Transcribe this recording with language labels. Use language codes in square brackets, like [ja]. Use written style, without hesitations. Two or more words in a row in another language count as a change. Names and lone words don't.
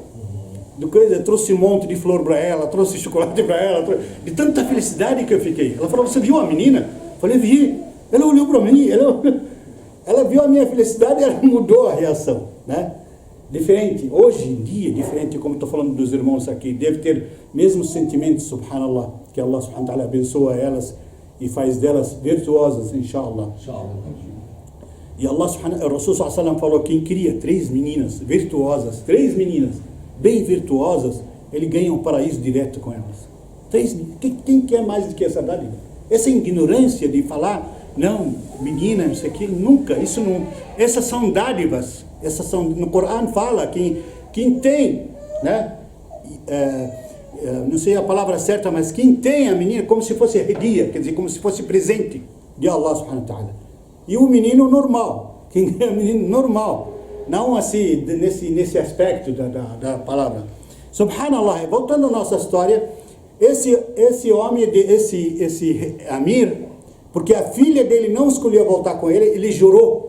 [pt] Eu trouxe um monte de flor para ela, trouxe chocolate para ela, de tanta felicidade que eu fiquei. Ela falou, você viu a menina? Eu falei, vi. Ela olhou para mim, ela viu a minha felicidade e ela mudou a reação, né? Diferente, hoje em dia, diferente, como estou falando dos irmãos aqui, deve ter mesmos sentimentos, subhanallah, que Allah [ar] سبحانه وتعالى [pt] abençoa elas e faz delas virtuosas, inshallah. E Allah subhanahu, o Rasul [ar] صلى الله عليه وسلم [pt] falou, quem cria 3 meninas virtuosas, 3 meninas bem virtuosas, ele ganha um paraíso direto com elas. 3, quem quer mais do que essa dádiva? Essa ignorância de falar, não, menina, isso aqui, nunca, isso não, essas são dádivas, essas são, no Corão fala, quem tem, né, não sei a palavra certa, mas quem tem a menina, como se fosse hediya, quer dizer, como se fosse presente de Allah [ar] سبحانه وتعالى. [pt] E o menino normal, quem é o menino normal, não assim, nesse aspecto da palavra. Subhanallah, voltando à nossa história, esse homem, esse Amir, porque a filha dele não escolheu voltar com ele, ele jurou.